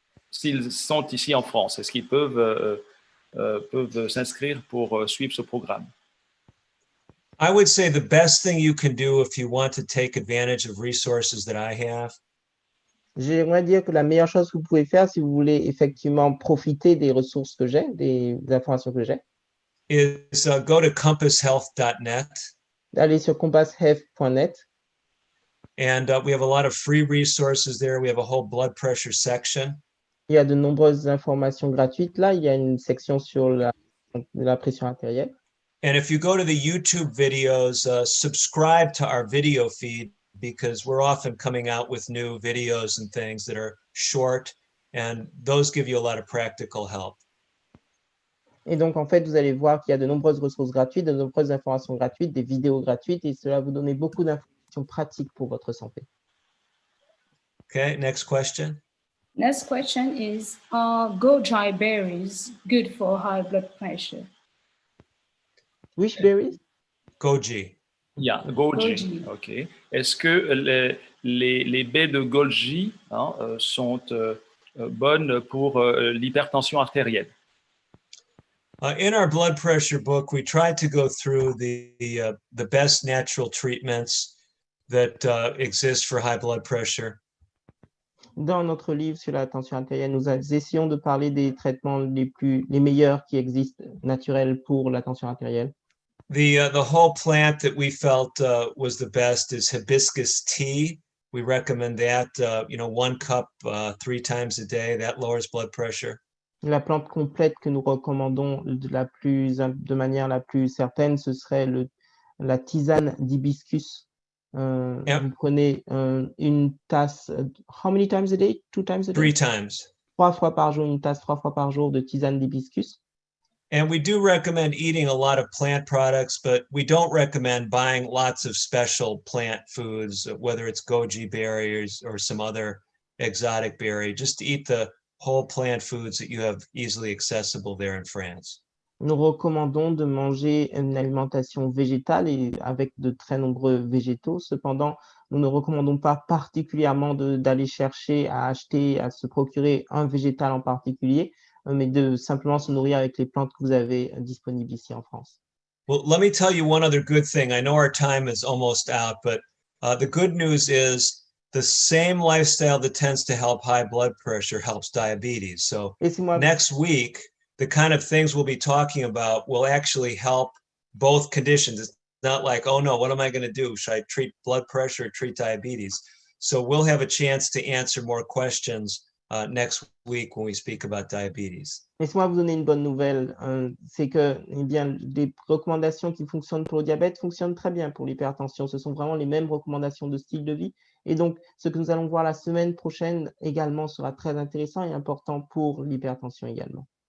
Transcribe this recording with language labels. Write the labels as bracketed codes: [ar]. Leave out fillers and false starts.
[fr] S'ils sont ici en France, est-ce qu'ils peuvent s'inscrire pour suivre ce programme? [en] I would say the best thing you can do if you want to take advantage of resources that I have [fr] J'aimerais dire que la meilleure chose que vous pouvez faire si vous voulez effectivement profiter des ressources que j'ai, des informations que j'ai, [en] is go to compasshealth.net. [fr] d'aller sur compasshealth.net. [en] And we have a lot of free resources there. We have a whole blood pressure section. [fr] Il y a de nombreuses informations gratuites là. Il y a une section sur la pression artérielle. [en] And if you go to the YouTube videos, subscribe to our video feed because we're often coming out with new videos and things that are short, and those give you a lot of practical help. [fr] Et donc, en fait, vous allez voir qu'il y a de nombreuses ressources gratuites, de nombreuses informations gratuites, des vidéos gratuites, et cela vous donne beaucoup d'informations pratiques pour votre santé. [en] Okay, next question. Next question is, are goji berries good for high blood pressure? Which berries? Goji. Yeah, Golgi. Golgi. OK. [fr] Est-ce que les baies de Golgi sont bonnes pour l'hypertension artérielle? [en] In our blood pressure book, we tried to go through the best natural treatments that exist for high blood pressure. [fr] Dans notre livre sur la tension artérielle, nous essayons de parler des traitements les meilleurs qui existent naturels pour la tension artérielle. [en] The whole plant that we felt was the best is hibiscus tea. We recommend that, 1 cup 3 times a day. That lowers blood pressure. [fr] La plante complète que nous recommandons de manière la plus certaine, ce serait la tisane d'hibiscus. [en] Yep. [fr] Vous prenez une tasse, [en] how many times a day? 2 times a day? 3 times. [fr] 3 fois par jour, une tasse 3 fois par jour de tisane d'hibiscus. [en] And we do recommend eating a lot of plant products, but we don't recommend buying lots of special plant foods, whether it's goji berries or some other exotic berry. Just eat the whole plant foods that you have easily accessible there in France. [fr] Nous recommandons de manger une alimentation végétale et avec de très nombreux végétaux. Cependant, nous ne recommandons pas particulièrement d'aller chercher à acheter, à se procurer un végétal en particulier, mais de simplement se nourrir avec les plantes que vous avez disponibles ici en France. [en] Well, let me tell you one other good thing. I know our time is almost out, but the good news is the same lifestyle that tends to help high blood pressure helps diabetes. So next week, the kind of things we'll be talking about will actually help both conditions. It's not like, oh no, what am I going to do? Should I treat blood pressure or treat diabetes? So we'll have a chance to answer more questions next week when we speak about diabetes. [fr] Laissez-moi vous donner une bonne nouvelle, c'est que eh bien, les recommandations qui fonctionnent pour le diabète fonctionnent très bien pour l'hypertension. Ce sont vraiment les mêmes recommandations de style de vie. Et donc, ce que nous allons voir la semaine prochaine également sera très intéressant et important pour l'hypertension également.